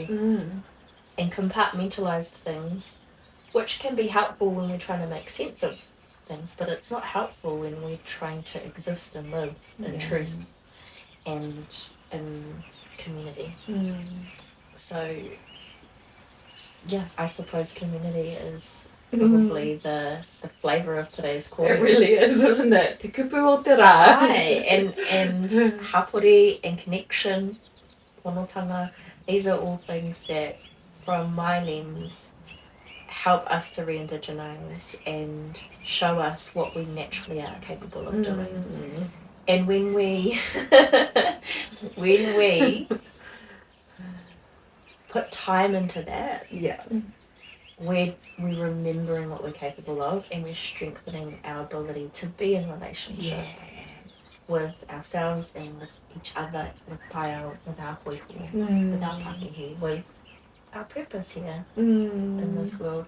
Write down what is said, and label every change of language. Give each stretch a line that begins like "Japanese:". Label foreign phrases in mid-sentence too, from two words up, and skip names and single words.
English: And compartmentalized things, which can be helpful when we're trying to make sense of things, but it's not helpful when we're trying to exist and live in truth and in community. So yeah, I suppose community is probably the flavour of today's kōrero. It really is, isn't it?
Māori: Te kupu o te rā.
English: And hapori and connection, whanaungatanga, these are all things that, from my lens, help us to re-indigenize and show us what we naturally are capable of doing. And when we put time into that, we're remembering what we're capable of, and we're strengthening our ability to be in relationship with ourselves and with each other, with Paia, with our koiho, with our Pakehi, with our purpose here in this world.